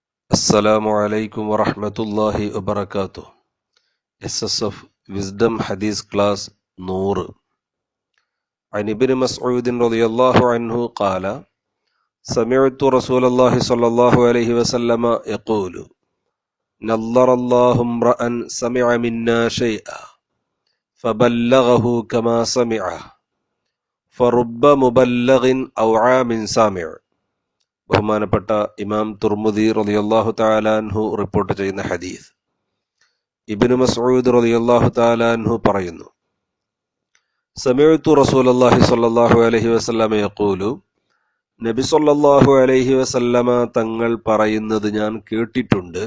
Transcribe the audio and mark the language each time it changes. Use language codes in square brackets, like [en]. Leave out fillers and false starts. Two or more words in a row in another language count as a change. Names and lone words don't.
[ar] السلام عليكم ورحمة الله وبركاته. [ml] SSF വിസ്ഡം ഹദീസ് ക്ലാസ് 100. [ar] عن ابن مسعود رضي الله عنه قال سمعت رسول الله صلى الله عليه وسلم يقول نظر الله امرأ سمع منا شيئا فبلغه كما سمعه فرب مبلغ أوعى من سامع. [ml] ബഹുമാനപ്പെട്ട ഇമാം തുർമുദി [ar] رضي الله تعالى عنه [ml] റിപ്പോർട്ട് ചെയ്യുന്ന ഹദീസ്. ഇബ്നു മസ്ഊദ് [ar] رضي الله تعالى عنه [ml] പറയുന്നു, [ar] سمعت رسول الله صلى الله عليه وسلم يقول, [ml] നബി [ar] صلى الله عليه وسلم [ml] തങ്ങൾ പറയുന്നത് ഞാൻ കേട്ടിട്ടുണ്ട്.